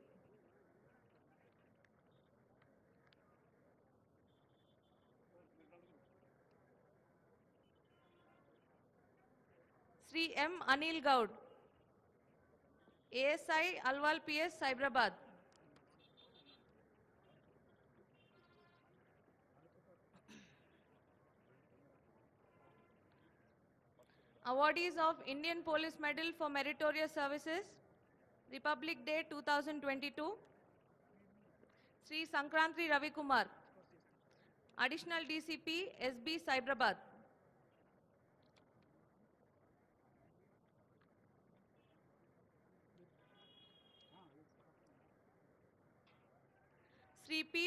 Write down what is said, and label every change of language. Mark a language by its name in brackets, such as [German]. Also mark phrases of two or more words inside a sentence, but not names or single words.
[English] Sri M. Anil Gaud, ASI Alwal PS, Cyberabad. Awardees of Indian Police Medal for Meritorious Services, Republic Day 2022. Sri Sankrantri Ravi Kumar, Additional DCP, SB, Cyberabad. Sri P.